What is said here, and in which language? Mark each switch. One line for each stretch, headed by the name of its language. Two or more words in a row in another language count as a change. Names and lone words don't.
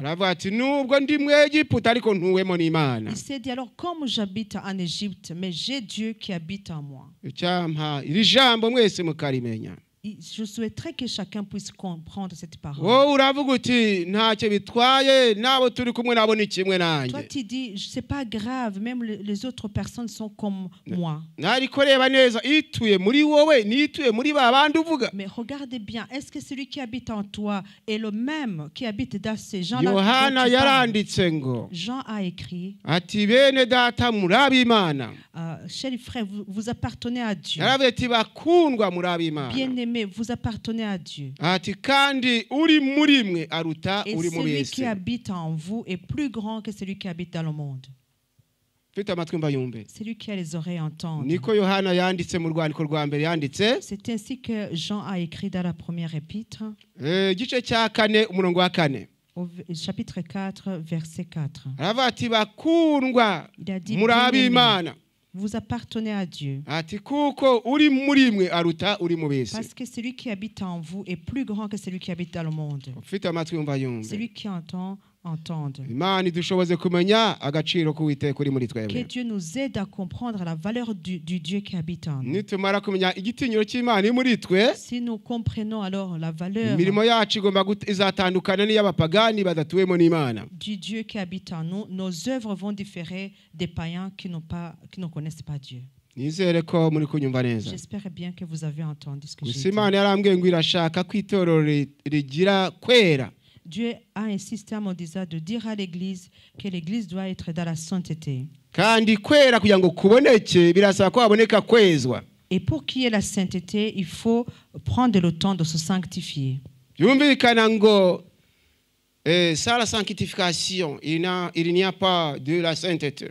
Kinyarwanda: Aravuga ati nubwo ndi mu Egiputa ariko ntuwemo n'Imana.
French: Il s'est dit alors comme j'habite en Égypte mais j'ai Dieu qui habite en moi.
Kinyarwanda: Icyampa iri jambo mwese mukarimenya.
French: Je souhaiterais que chacun puisse comprendre cette parole.
Kinyarwanda: wowe uravuga uti ntacyo bitwaye n'abo turi kumwe nabo ni kimwe
French: Toi,
Kinyarwanda: nanjye.
French: tu dis, c'est pas grave, même les autres personnes sont comme moi.
Kinyarwanda: Ariko reba neza ituye muri wowe n'ituye muri ba bandi uvuga.
French: Mais regardez bien, est-ce que celui qui habite en toi est le même qui habite dans ces gens-là?
Kinyarwanda: Yohana
French: dont tu parles?
Kinyarwanda: yaranditse ngo
French: Jean a écrit,
Kinyarwanda: ati bene data muri ab'Imana.
French: chers frères, vous appartenez à Dieu.
Kinyarwanda: Yaravuze ati bakundwa muri ab'Imana.
French: Bien-aimés, vous appartenez à Dieu.
Kinyarwanda: Ati kandi uri muri mwe aruta
French: Et
Kinyarwanda: uri mu
French: celui qui
Kinyarwanda: bese.
French: habite en vous est plus grand que celui qui habite dans le monde.
Kinyarwanda: Mfite amatwi mba yumve.
French: Celui qui a les oreilles entend.
Kinyarwanda: Niko Yohana yanditse mu rwandiko rwa mbere yanditse.
French: C'est ainsi que Jean a écrit dans la première épître,
Kinyarwanda: Igice cya 4 umurongo wa 4.
French: au chapitre 4, verset 4.
Kinyarwanda: Aravuga ati bakundwa
French: Il a dit,
Kinyarwanda: muri
French: bien-aimés,
Kinyarwanda: ab'Imana.
French: vous appartenez à Dieu.
Kinyarwanda: Ati kuko uri muri mwe aruta uri mu bese.
French: Parce que celui qui habite en vous est plus grand que celui qui habite dans le monde.
Kinyarwanda: Ufite amatwi mba yumve.
French: Celui qui entend, entende.
Kinyarwanda: Imana idushoboze kumenya agaciro k'Uwiteka uri muri
French: Que
Kinyarwanda: twebwe.
French: Dieu nous aide à comprendre la valeur du Dieu qui habite en nous.
Kinyarwanda: Nitumara kumenya igitinyiro cy'Imana iri muri twe,
French: Si nous comprenons alors la valeur
Kinyarwanda: imirimo yacu igomba izatandukana n'iy'abapagani badatuwemo n'Imana.
French: du Dieu qui habite en nous, nos œuvres vont différer des païens qui ne connaissent pas Dieu.
Kinyarwanda: Nizere ko muri kunyumva neza.
French: J'espère bien que vous avez entendu ce que j'ai
Kinyarwanda: Gusa
French: dit.
Kinyarwanda: Imana yarambwiye ngo irashaka ko itorero rigira kwera.
French: Dieu a insisté à mon désir de dire à l'Église que l'Église doit être dans la sainteté.
Kinyarwanda: Kandi kwera kugira ngo kuboneke birasaba ko haboneka kwezwa.
French: Et pour qu'il y ait la sainteté, il faut prendre le temps de se sanctifier.
Kinyarwanda: Byumvikana ngo
French: sans la sanctification, il n'y a pas de la sainteté.